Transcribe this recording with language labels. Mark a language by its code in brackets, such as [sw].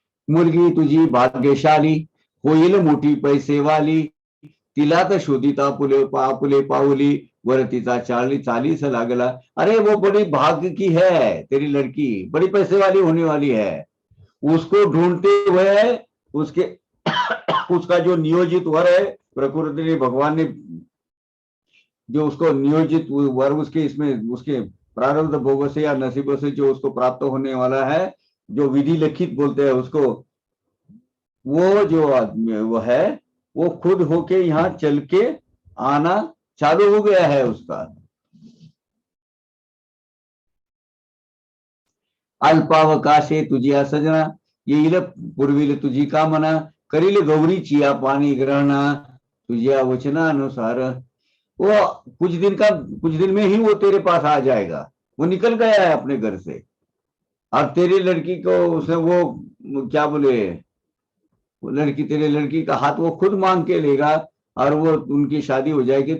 [mr] मुलगी तुझी भाग्यशाली, होईल मोठी पैसेवाली, तिला तर शोधिता पुले पावली, वर तिचा चालीस लागला। [hi] अरे वो बड़ी भाग्य की है तेरी लड़की, बड़ी पैसे वाली होने वाली है। उसको ढूंढते हुए उसके उसका जो नियोजित वर है, प्रकृति ने भगवान ने जो उसको नियोजित वर उसके इसमें उसके प्रारब्ध भोगों से या नसीबों से जो उसको प्राप्त होने वाला है, जो विधि लिखित बोलते हैं उसको, वो जो आदमी वो है वो खुद होके यहाँ चल के आना चालू हो गया है उसका। [mr] अल्पावकाशे तुझी सजना, येईल पूर्वील तुझी कामना, करील गौरीची या पाणी ग्रहणा, तुझ्या वचनानुसार, [hi] वो कुछ दिन में ही वो तेरे पास आ जाएगा। वो निकल गया है अपने घर से। अब तेरी लड़की को उसने वो क्या बोले, वो लड़की, तेरे लड़की का हाथ वो खुद मांग के लेगा और वो उनकी शादी हो जाएगी।